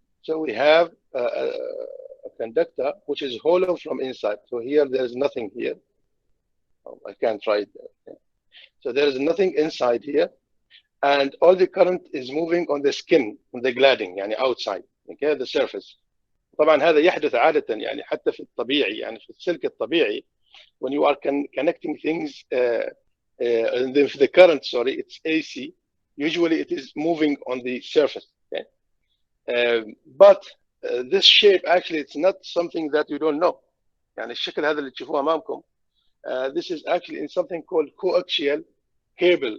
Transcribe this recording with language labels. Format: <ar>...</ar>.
<en>So we have a conductor which is hollow from inside. So here there's nothing here. Oh, I can't write there. Okay. So there is nothing inside here, and all the current is moving on the skin, on the cladding, يعني outside, okay, the surface.</en> <ar>طبعا هذا يحدث عادة يعني حتى في الطبيعي يعني في السلك الطبيعي</ar> <en>when you are connecting things the current, sorry, it's AC. Usually it is moving on the surface. Okay, but this shape actually it's not something that you don't know.</en> <ar>يعني الشكل هذا اللي تشوفوه أمامكم.</ar> <en>This is actually in something called coaxial cable.</en>